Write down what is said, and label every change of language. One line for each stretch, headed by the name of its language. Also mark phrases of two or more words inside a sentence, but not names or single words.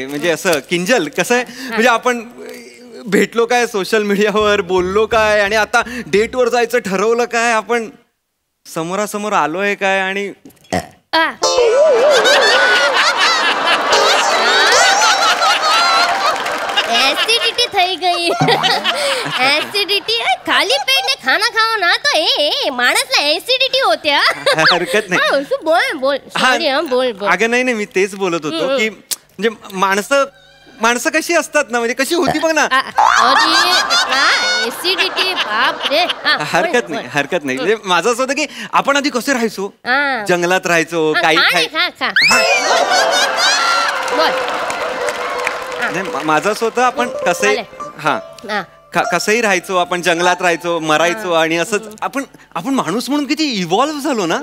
Marathi: म्हणजे असं किंजल कसं आहे, म्हणजे आपण भेटलो काय सोशल मीडियावर, बोललो काय, आणि आता डेटवर जायचं ठरवलं काय, आपण समोरासमोर आलोय काय. आणि
Gujarati: एसिडिटी થઈ ગઈ.
Hindi: एसिडिटी खाली पेट ने खाना खाओ ना तो ए
Marathi: माणसला एसिडिटी होते. हरकत नाही. बोल सॉरी बोल. अगं नाही नाही, मी तेच बोलत होतो की म्हणजे माणसं कशी असतात ना, म्हणजे कशी होती बघ ना. एसिडिटी बाप रे. हरकत नाही हरकत नाही. म्हणजे माझं असं होतं की आपण आधी कसे राहायचो, जंगलात राहायचो, काही माझं असं होतं आपण कसं कसंही राहायचो, आपण जंगलात राहायचो, मरायचो, आणि असंच आपण माणूस म्हणून किती इव्हॉल्व्ह झालो ना.